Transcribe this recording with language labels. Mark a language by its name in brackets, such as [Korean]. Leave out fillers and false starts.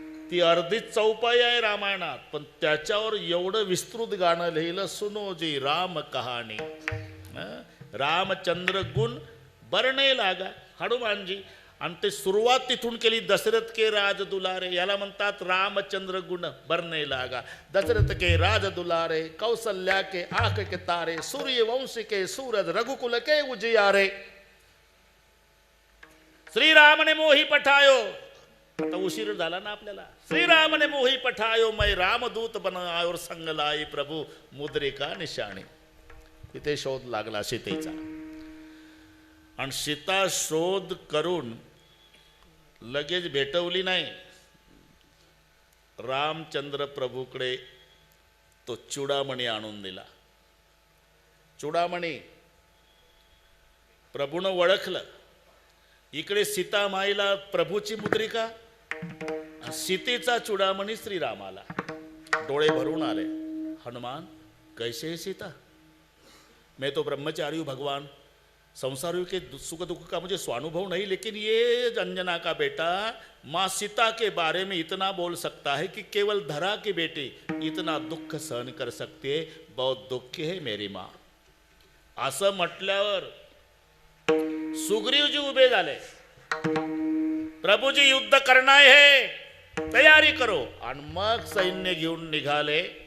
[Marathi] ती अर्धीच चौपाई आहे रामायणात, पण त्याच्यावर एवढं विस्तृत गाणं लिहिलं, [Hindi] सुनोजी राम कहाणी. रामचंद्र गुण बरणे लागा हनुमानजी. [Marathi] आणि ते सुरुवात तिथून केली, [Hindi] दशरथ के राज दुलारे. [Marathi] याला म्हणतात [Hindi] रामचंद्र गुण बरणे लागा. दशरथ के राज दुलारे, कौशल्या के आंख के तारे, सूर्यवंश के सूरज, रघुकुल के उजियारे. श्रीराम ने मोही पठायो. [Marathi] आता उशीर झाला ना आपल्याला. [Hindi] श्रीराम ने मोही पठायो, मैं रामदूत बनायो और संग लाई प्रभू मुद्रिका निशाणी. [Marathi] इथे शोध लागला सीतेचा. आणि सीता शोध करून लगेच भेटवली नाही. रामचंद्र प्रभूकडे तो चुडामणी आणून दिला. चुडामणी प्रभूनं ओळखलं. इकडे सीतामाईला प्रभूची मुद्रिका, सीतेचा चुडामणी श्रीरामाला. डोळे भरून आले. [Hindi] हनुमान कैसे है सीता? मैं तो ब्रह्मचारी हूँ भगवान, संसारियों के सुख दुख का मुझे स्वानुभव नहीं, लेकिन ये अंजना का बेटा माँ सीता के बारे में इतना बोल सकता है कि केवल धरा की बेटी इतना दुःख सहन कर सकते है. बहुत दुःखी है मेरी माँ. [Marathi] असं म्हटल्यावर सुग्रीवजी उभे झाले. प्रभूजी युद्ध करणार हे, [Hindi] तयारी करो. [Marathi] आणि मग सैन्य घेऊन निघाले.